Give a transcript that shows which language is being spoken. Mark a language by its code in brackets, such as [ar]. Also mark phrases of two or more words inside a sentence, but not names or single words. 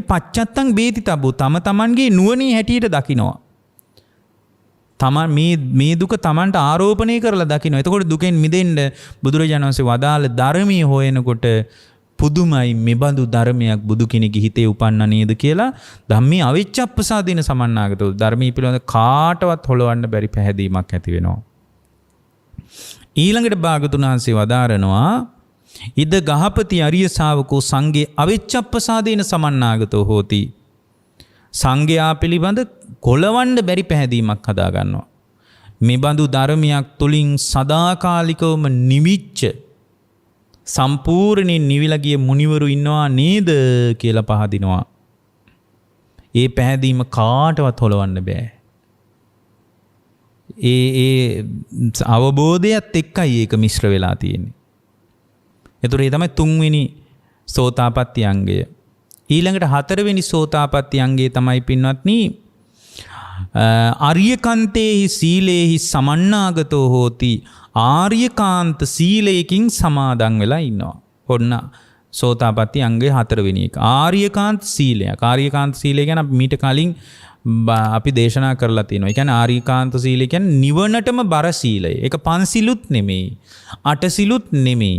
[pi] පච්චත්තං වේතිතබ්බෝ [si] තමන්ගේ නුවණේ හැටියට දකිනවා. තමන් මේ දුක තමන්ට ආරෝපණය කරලා දකින්න. එතකොට දුකෙන් මිදෙන්න බුදුරජාණන් වහන්සේ වදාළ ධර්මයේ හොයනකොට පුදුමයි මෙබඳු ධර්මයක් බුදු කෙනෙකුගේ හිතේ උපන්න නේද කියලා [pi] ධම්මේ අවිච්ඡප්පසාදේන සමන්නාගතෝ [si] ධර්මයේ පිළිබඳ කාටවත් හොලවන්න බැරි පැහැදීමක් ඇති වෙනවා. ඊළඟට භාගතුන් වහන්සේ වදාරනවා [pi] ඉද ගහපති අරිය ශාවකෝ සංඝේ අවිච්ඡප්පසාදේන සමන්නාගතෝ හෝති. [si] සංඝයා පිළිබඳ කොලවන්න බැරි පැහැදීමක් හදා ගන්නවා. මේ බඳු ධර්මයක් තුලින් සදාකාලිකවම නිවිච්ච සම්පූර්ණයෙන් නිවිලා ගිය මුනිවරු ඉන්නවා නේද කියලා පහදිනවා. ඒ පැහැදීම කාටවත් හොලවන්න බෑ. ඒ අවබෝධයත් එක්කයි ඒක මිශ්‍ර වෙලා තියෙන්නේ. ඒතර ඒ තමයි තුන්වෙනි සෝතාපට්ටි අංගය. ඊළඟට හතරවෙනි සෝතාපට්ටි අංගය තමයි පින්වත්නි [pi] අරියකන්තේහි සීලේහි සමන්නාගතෝ හෝති. [si] ආර්යකාන්ත සීලයකින් සමාදන් වෙලා ඉන්නවා. ඔන්න සෝතාපට්ටි අංගයේ 4 වෙනි එක. ආර්යකාන්ත සීලයක්. ආර්යකාන්ත සීලය ගැන අපි මීට කලින් අපි දේශනා කරලා තියෙනවා. ඒ කියන්නේ ආර්යකාන්ත සීලය කියන්නේ නිවනටම බර සීලය. ඒක පන්සිලුත් නෙමෙයි. අටසිලුත් නෙමෙයි.